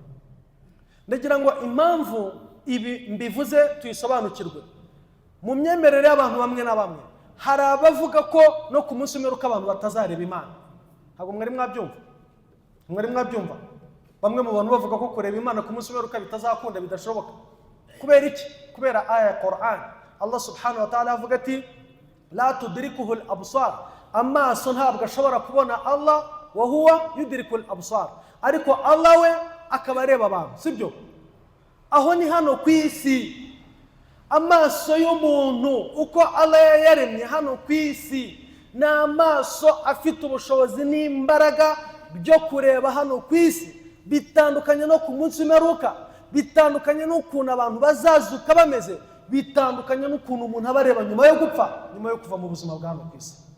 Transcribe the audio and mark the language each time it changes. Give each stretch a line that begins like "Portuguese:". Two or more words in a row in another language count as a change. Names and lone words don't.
Kinyarwanda: Ndagira ngo impamvu ibi mbivuze tuyisobanukirwe. Mu myemerere y'abantu bamwe na bamwe hari abavuga ko no ku munsi w'imperuka abantu batazareba Imana. Ntabwo mwari mwabyumva? Bamwe mu bantu bavuga ko kureba Imana ku munsi w'imperuka bitazakunda, bidashoboka. Kubera iki? Kubera aya ya Qur'an. Allah
Arabic: سبحانه وتعالى
Kinyarwanda: avuga ati
Arabic: لا تدركه الأبصار,
Kinyarwanda: amaso ntabwo ashobora kubona Allah,
Arabic: وهو يدرك الأبصار,
Kinyarwanda: ariko Allah we akaba areba abantu, sibyo? Aho ni hano ku isi. Amaso y'umuntu uko Allah yaremye hano ku isi ni amaso afite ubushobozi n'imbaraga byo kureba hano ku isi, bitandukanye no ku munsi w'imperuka, bitandukanye n'ukuntu abantu bazazuka bameze, bitandukanye n'ukuntu umuntu aba areba nyuma yo gupfa, nyuma yo kuva mu buzima bwa hano ku isi.